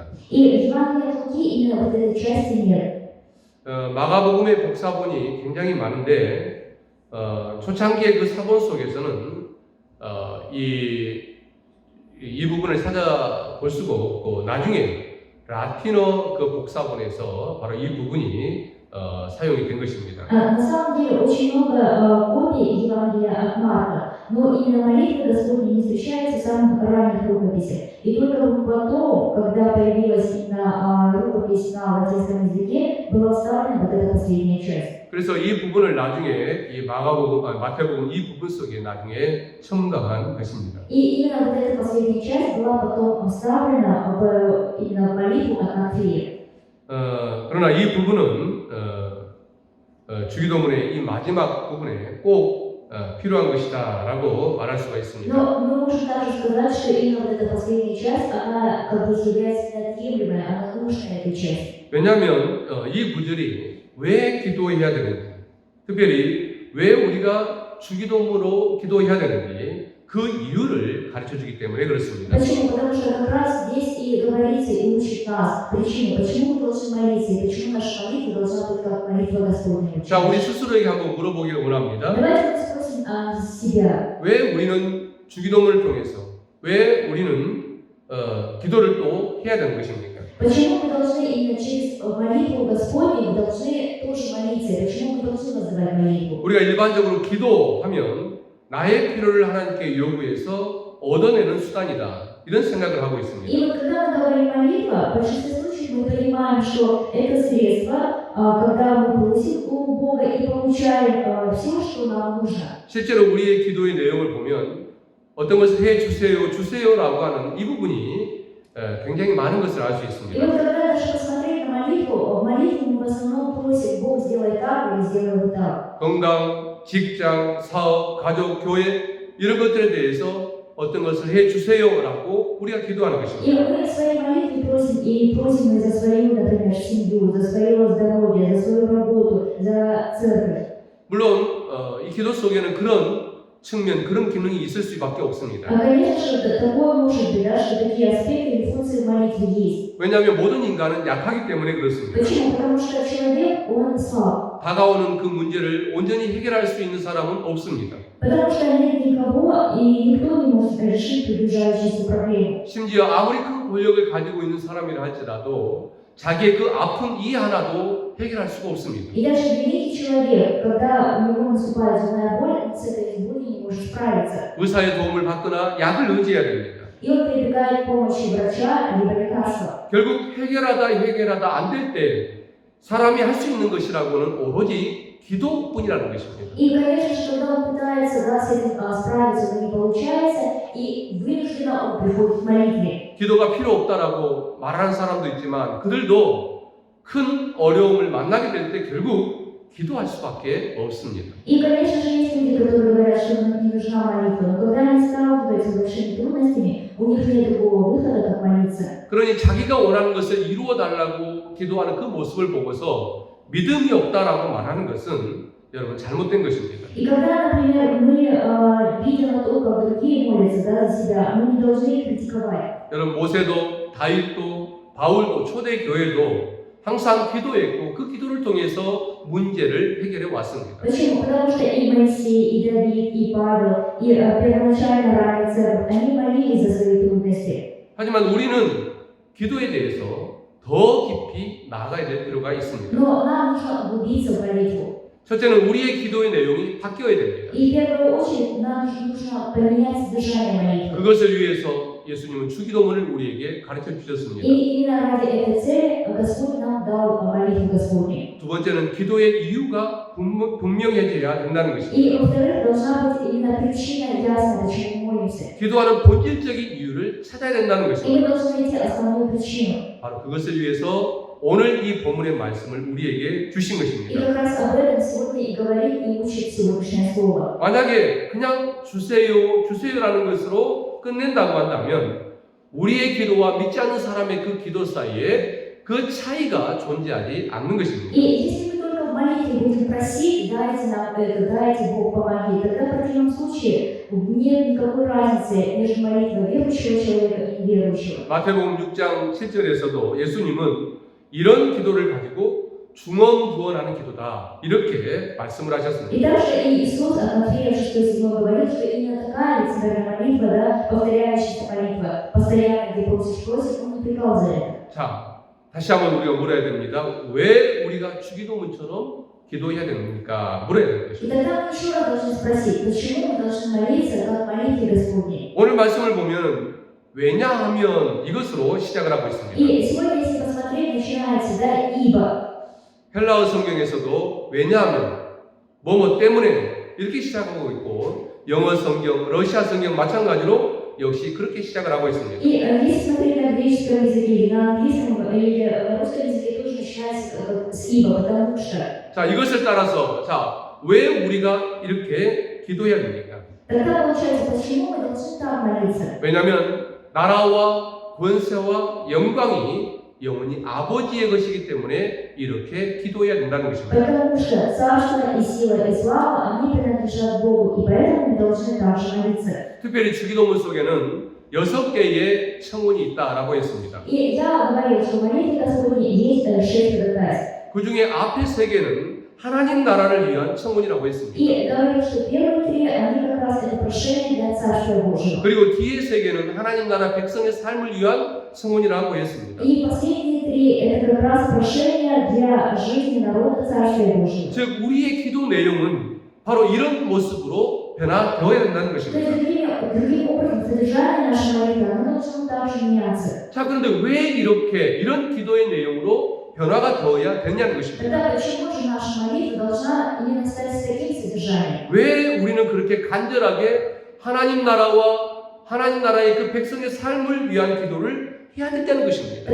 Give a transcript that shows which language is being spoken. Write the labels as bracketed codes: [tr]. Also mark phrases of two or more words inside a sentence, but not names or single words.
[ru] И в Евангелии от Луки именно вот этой части нет. [ko] 마가복음의 복사본이 굉장히 많은데 초창기의 그 사본 속에서는 이 부분을 찾아볼 수가 없고 나중에 라틴어 그 복사본에서 바로 이 부분이 사용이 된 것입니다. [ru] На самом деле очень много копий Евангелия от Марка, но именно молитва Господня не встречается в самых ранних рукописях. И только потом, когда появилась именно рукопись на латинском языке, была вставлена вот эта последняя часть. [ko] 그래서 이 부분을 나중에 이 마태복음 이 부분 속에 나중에 첨가한 것입니다. [ru] И именно вот эта последняя часть была потом вставлена именно в молитву от Матфея. [ko] 그러나 이 부분은 주기도문의 이 마지막 부분에 꼭 필요한 것이다라고 말할 수가 있습니다. [ru] Но мы можем также сказать, что именно вот эта последняя часть, она как бы является неотъемлемой, она нужная эта часть. [ko] 왜냐하면 이 구절이 왜 기도해야 되는지, 특별히 왜 우리가 주기도문으로 기도해야 되는지 그 이유를 가르쳐주기 때문에 그렇습니다. [ru] Почему? Потому что как раз здесь и говорится, и учит нас причину, почему мы должны молиться, и почему наша молитва должна быть как молитва Господня. [ko] 자, 우리 스스로에게 한번 물어보기를 원합니다. [ru] Давайте мы спросим себя. [ko] 왜 우리는 주기도문을 통해서, 왜 우리는 기도를 또 해야 되는 것입니까? [ru] Почему мы должны именно через молитву Господню, мы должны тоже молиться? Почему мы должны называть молитву? [ko] 우리가 일반적으로 기도하면 나의 필요를 하나님께 요구해서 얻어내는 수단이다. 이런 생각을 하고 있습니다. [ru] И вот когда мы говорим молитва, в большинстве случаев мы понимаем, что это средство, когда мы просим у Бога и получаем все, что нам нужно. [ko] 실제로 우리의 기도의 내용을 보면 어떤 것을 해주세요, 주세요라고 하는 이 부분이 굉장히 많은 것을 알 수 И 있습니다. [ru] вот когда даже посмотреть на молитву, в молитве мы в основном просим, Бог сделай так или сделай вот так. [ko] 건강, 직장, 사업, 가족, 교회 이런 것들에 대해서 어떤 것을 해주세요라고 우리가 기도하는 И 것입니다. [ru] мы в своей молитве просим и за свою, например, семью, за свое здоровье, за свою работу, за церковь. [ko] 물론 이 기도 속에는 그런 측면, 그런 기능이 있을 수밖에 없습니다. [ru] Конечно же, такое может быть, да, что такие аспекты или функции в молитве есть. [ko] 왜냐하면 모든 인간은 약하기 때문에 그렇습니다. [ru] Почему? Потому что человек, он слаб. [ko] 다가오는 그 문제를 온전히 해결할 수 있는 사람은 없습니다. [ru] Потому что нет никого, и никто не может решить приближающуюся проблему. [ko] 심지어 아무리 큰 권력을 가지고 있는 사람이라 할지라도 자기의 그 아픔 이 하나도 해결할 수가 없습니다. [ru] И даже великий человек, когда у него наступает зубная боль, он с этой болью не может справиться. [ko] 의사의 도움을 받거나 약을 의지해야 됩니다. [ru] И он прибегает к помощи врача либо лекарства. [ko] 결국 해결하다 안 될 때 사람이 할 수 있는 것이라고는 오로지 기도뿐이라는 것입니다. [ru] И, конечно же, когда он пытается, да, с этим справиться, но не получается, и вынужденно он приходит к молитве. [ko] 기도가 필요 없다라고 말하는 사람도 있지만 그들도 큰 어려움을 만나게 될 때 결국 기도할 수밖에 없습니다. [ru] И, конечно же, есть люди, которые говорят, что им не нужна молитва, но когда они сталкиваются с большими трудностями, у них нет другого выхода, как молиться. [ko] 그러니 자기가 원하는 것을 이루어 달라고 기도하는 그 모습을 보고서 믿음이 없다라고 말하는 것은 여러분 잘못된 것입니다. [ru] И когда, например, мы видим то, как другие молятся, да, за себя, мы не должны их критиковать. [ko] 여러분 모세도 다윗도 바울도 초대 교회도 항상 기도했고 그 기도를 통해서 문제를 해결해 왔습니다. [ru] Почему? Потому что и Моисей, и Давид, и Павел, и первоначально ранняя церковь, они молились за свои трудности. [ko] 하지만 우리는 기도에 대해서 더 깊이 나아가야 될 필요가 있습니다. [ru] Но нам нужно углубиться в молитву. [ko] 첫째는 우리의 기도의 내용이 바뀌어야 됩니다. [ru] И в первую очередь нам нужно поменять содержание молитвы. [ko] 그것을 위해서 예수님은 주기도문을 우리에게 가르쳐 주셨습니다. [ru] И именно ради этой цели Господь нам дал молитву Господню. [ko] 두 번째는 기도의 이유가 분명해져야 된다는 것입니다. [ru] И во-вторых, должна быть именно причина ясная, почему мы молимся. [ko] 기도하는 본질적인 이유를 찾아야 된다는 И 것입니다. [ru] мы должны найти основную причину. [ko] 바로 그것을 위해서 오늘 이 본문의 말씀을 우리에게 주신 И 것입니다. [ru] как раз об этом сегодня и говорит и учит сегодняшнее слово. [ko] 만약에 그냥 주세요라는 것으로 끝낸다고 한다면 우리의 기도와 믿지 않는 사람의 그 기도 사이에 그 차이가 존재하지 않는 것입니다. [ru] И если мы только в молитве будем просить, дайте нам это, дайте Бог помоги, тогда в противном случае нет никакой разницы между молитвой верующего человека и неверующего. [ko] 마태복음 6장 7절에서도 예수님은 이런 기도를 가지고 중언부언하는 기도다 이렇게 말씀을 하셨습니다. [ru] И также и Иисус от Матфея 6:7 говорит, что именно такая лицемерная молитва, да, повторяющаяся молитва, постоянно где просишь, он не прикал за это. [ko] 자, 다시 한번 우리가 물어야 됩니다. 왜 우리가 주기도문처럼 기도해야 됩니까? 물어야 되는 И 것입니다. [ru] тогда мы еще раз должны спросить, почему мы должны молиться, как молитве Господней? [ko] 오늘 말씀을 보면 왜냐하면 이것으로 시작을 하고 있습니다. [ru] И сегодня, если посмотреть, начинается, да, ибо. [ko] 헬라어 성경에서도 왜냐하면 뭐뭐 때문에 이렇게 시작하고 있고 영어 성경, 러시아 성경 마찬가지로 역시 그렇게 시작을 하고 있습니다. [ru] И если смотреть на греческом языке или на английском или на русском языке тоже начинается с ибо, потому что. [ko] 자, 이것을 따라서 왜 우리가 이렇게 기도해야 됩니까? [ru] Тогда получается, почему мы должны так молиться? [ko] 왜냐하면 나라와 권세와 영광이 영원히 아버지의 것이기 때문에 이렇게 기도해야 된다는 것입니다. [ru] Потому что царство и сила и слава, они принадлежат Богу, и поэтому мы должны также молиться. [ko] 특별히 주기도문 속에는 6개의 청혼이 있다라고 했습니다. [ru] И я говорил, что в молитве Господней есть 6 ходатайств. [ko] 그 중에 앞에 3개는 하나님 나라를 위한 청혼이라고 했습니다. [ru] И говорил, что первые 3, они как раз это прошение для Царства Божьего. [ko] 그리고 뒤에 3개는 하나님 나라 백성의 삶을 위한 청혼이라고 했습니다. [ru] И последние 3, это как раз прошение для жизни народа Царства Божьего. [ko] 즉 우리의 기도 내용은 바로 이런 모습으로 변화되어야 된다는 [ru] То есть, [ko] 것입니다. [ru] другим образом, содержание нашей молитвы, оно должно также меняться. [ko] 자, 그런데 왜 이런 기도의 내용으로 변화가 되어야 되냐는 것입니다. [ru] Тогда почему же наша молитва должна именно стать с таким содержанием? [ko] 왜 우리는 그렇게 간절하게 하나님 나라의 그 백성의 삶을 위한 기도를 해야 된다는 것입니다.